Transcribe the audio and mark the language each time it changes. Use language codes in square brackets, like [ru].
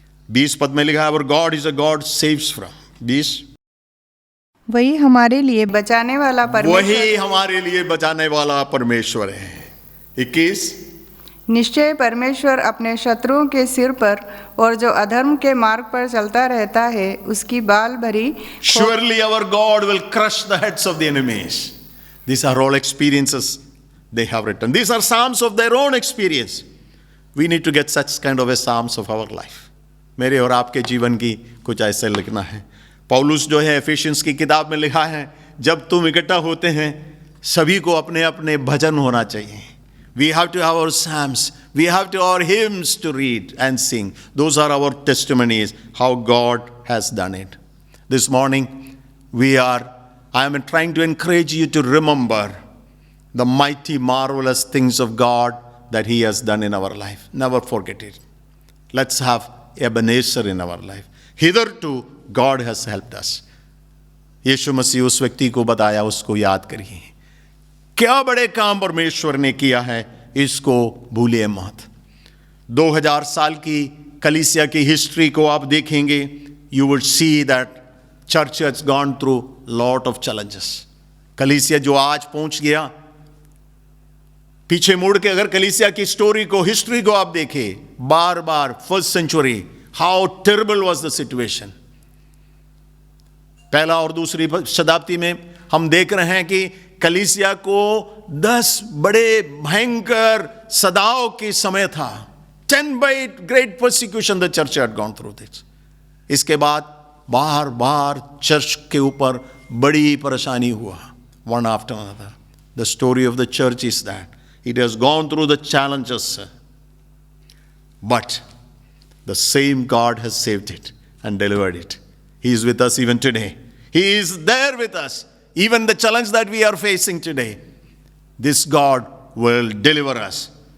[hi] 20 पद में लिखा है, [en] Our God is a God saves from. [hi] 20 वही हमारे लिए बचाने वाला परमेश्वर, वही हमारे लिए बचाने वाला परमेश्वर है। 21 निश्चय परमेश्वर अपने शत्रुओं के सिर पर और जो अधर्म के मार्ग पर चलता रहता है उसकी बाल भरी [en] Surely our God will crush the heads of the enemies. These are all experiences they have written. These are psalms of their own experience. We need to get such kind of a psalms of our life. [hi] मेरे और आपके जीवन की कुछ ऐसे लिखना है। पौलुस जो है एफिशियंस की किताब में लिखा है, जब तुम इकट्ठा होते हैं सभी को अपने अपने भजन होना चाहिए। [en] We have to have our psalms. We have to our hymns to read and sing. Those are our testimonies how God has done it. This morning I am trying to encourage you to remember the mighty marvelous things of God that he has done in our life. Never forget it. Let's have Ebenezer in our life. Hitherto God has helped us. [hi] यीशु मसीह उस व्यक्ति को बताया, उसको याद करिए। क्या बड़े काम परमेश्वर ने किया है, इसको भूलिए मत। 2000 साल की कलीसिया की हिस्ट्री को आप देखेंगे, [en] You will see that church has gone through lot of challenges. [hi] कलीसिया जो आज पहुंच गया, पीछे मुड़ के अगर कलीसिया की स्टोरी को, हिस्ट्री को आप देखें, बार बार first century, [en] How terrible was the situation. [hi] पहला और दूसरी शताब्दी में हम देख रहे हैं कि कलीसिया को 10 बड़े भयंकर सदाओं के समय था। [en] 10 by great persecution the church had gone through this. [hi] इसके बाद बार बार चर्च के ऊपर बड़ी परेशानी हुआ, [en] one after another. The story of the church is that it has gone through the challenges, but the same God has saved it and delivered it. He is with us even today. He is there with us. Even the challenge that we are facing today, this God will deliver us.